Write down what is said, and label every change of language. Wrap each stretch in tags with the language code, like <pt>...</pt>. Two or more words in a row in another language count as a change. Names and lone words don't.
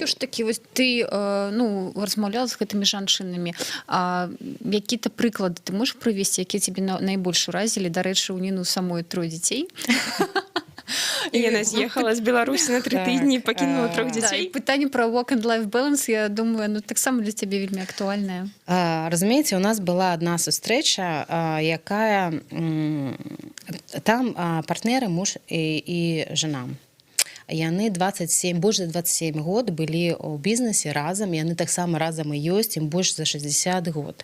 <be>Все ж таки, вось ты размаўляла з гэтымі жанчынамі. Які-то прыклады ты можаш прывесці, якія цябе найбольш уразілі? Дарэчы, у Ніну самой 3 дзяцей. І яна з'ехала з Беларусі на 3 тыдні, пакінула 3 дзяцей. Пытанне пра</be> <en>work and life balance,</en> <be>я думаю, таксама для цябе вельмі актуальнае. Разумееце, у нас была адна сустрэча, якая... Там партнеры, муж і жена. Яны больш за 27 год былі ў бізнесе разам, яны таксама разам і ёсць, ім больш за 60 год.</be>